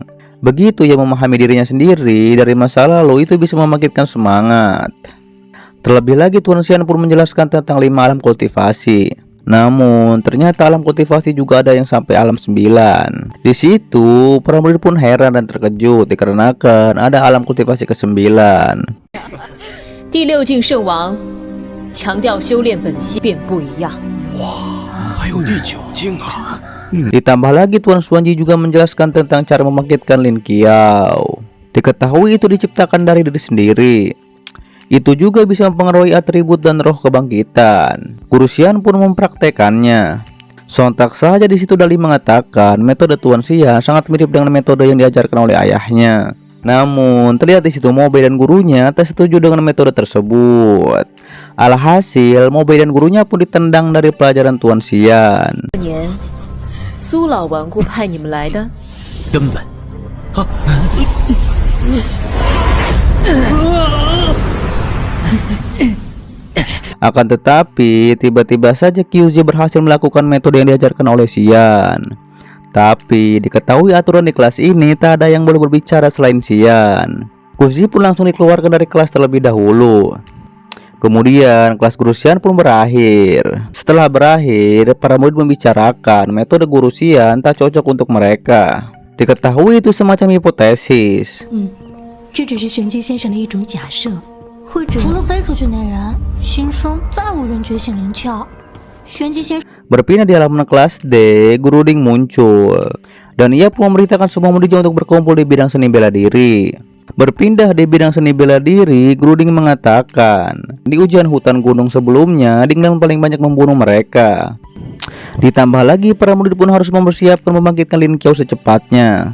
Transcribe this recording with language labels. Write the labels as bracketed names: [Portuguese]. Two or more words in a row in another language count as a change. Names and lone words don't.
[Indonesian] Begitu ia memahami dirinya sendiri dari masa lalu itu bisa membangkitkan semangat. Terlebih lagi Tuan Xian pun menjelaskan tentang 5 alam kultivasi. Namun ternyata alam kultivasi juga ada yang sampai alam 9. Di situ para murid pun heran dan terkejut dikarenakan ada alam kultivasi ke-9. [Chinese] 第六境圣王强调修炼本性便不一样。哇，还有第9境啊！ [Indonesian] Ditambah lagi Tuan Xuanji juga menjelaskan tentang cara membangkitkan Lin Qiao. Diketahui itu diciptakan dari diri sendiri. Itu juga bisa mempengaruhi atribut dan roh kebangkitan. Guru Xian pun mempraktekannya. Sontak saja di situ Dali mengatakan metode Tuan Xian sangat mirip dengan metode yang diajarkan oleh ayahnya. Namun terlihat di situ Mobei dan gurunya tak setuju dengan metode tersebut. Alhasil Mobei dan gurunya pun ditendang dari pelajaran Tuan Xian. [Chinese] 苏老顽固派你们来的？根本， [Indonesian] Akan tetapi tiba-tiba saja Kyuji berhasil melakukan metode yang diajarkan oleh Xian. Tapi diketahui aturan di kelas ini tak ada yang boleh berbicara selain Xian. Kyuji pun langsung dikeluarkan dari kelas terlebih dahulu. Kemudian kelas guru Xian pun berakhir. Setelah berakhir, para murid membicarakan metode guru Xian tak cocok untuk mereka. Diketahui itu semacam hipotesis. [Chinese] 这只是玄机先生的一种假设，或者除了飞出去那人，新生再无人觉醒灵窍。玄机先生 [Indonesian] Berpindah di halaman kelas D, Guru Ding muncul dan ia pun memberitakan semua muridnya untuk berkumpul di bidang seni bela diri. Berpindah di bidang seni bela diri, Guru Ding mengatakan di ujian hutan gunung sebelumnya Ding yang paling banyak membunuh mereka. Ditambah lagi para murid pun harus mempersiapkan membangkitkan Lin Qiao secepatnya.